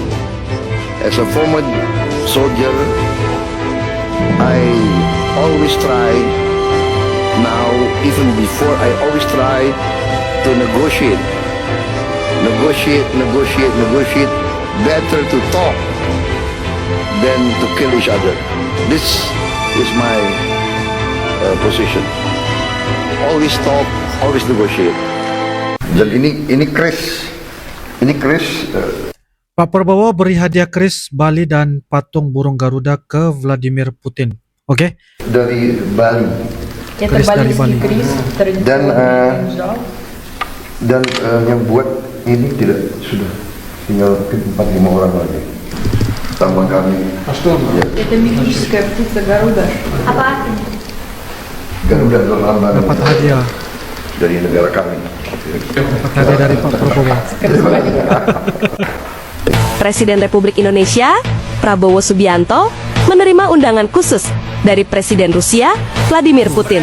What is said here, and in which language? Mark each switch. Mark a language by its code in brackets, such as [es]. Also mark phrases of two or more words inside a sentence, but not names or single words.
[en] As a former soldier, I always try now, even before, I always try to negotiate. Negotiate. Better to talk than to kill each other. This is my position. Always talk, always negotiate. [id] Dan ini kris. Pak Prabowo beri hadiah keris Bali dan patung burung Garuda ke Vladimir Putin. Oke? Dari Bali. Keris dari Bali. Dan yang buat ini tidak sudah tinggal 4-5 orang lagi. Tambah kami. Ya. [ru] Это мифическая птица Гаруда. [id] Apa? Garuda adalah lambang Dapat hadiah. dari negara kami. Dapat hadiah dari Pak Prabowo. Presiden Republik Indonesia, Prabowo Subianto, menerima undangan khusus dari Presiden Rusia, Vladimir Putin.